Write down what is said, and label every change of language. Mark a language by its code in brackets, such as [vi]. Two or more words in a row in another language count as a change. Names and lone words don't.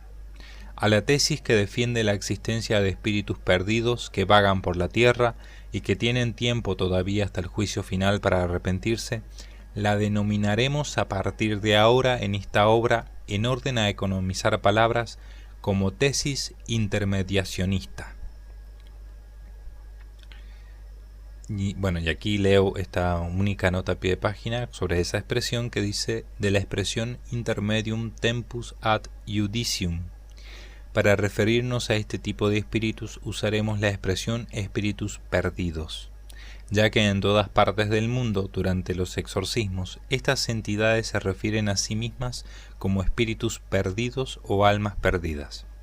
[es] A la tesis que defiende la existencia de espíritus perdidos que vagan por la tierra y que tienen tiempo todavía hasta el juicio final para arrepentirse, la denominaremos a partir de ahora en esta obra, en orden a economizar palabras, como tesis intermediacionista. Y aquí leo esta única nota a pie de página sobre esa expresión que dice: de la expresión [la] intermedium tempus ad judicium. [es] Para referirnos a este tipo de espíritus usaremos la expresión espíritus perdidos, ya que en todas partes del mundo durante los exorcismos estas entidades se refieren a sí mismas como espíritus perdidos o almas perdidas.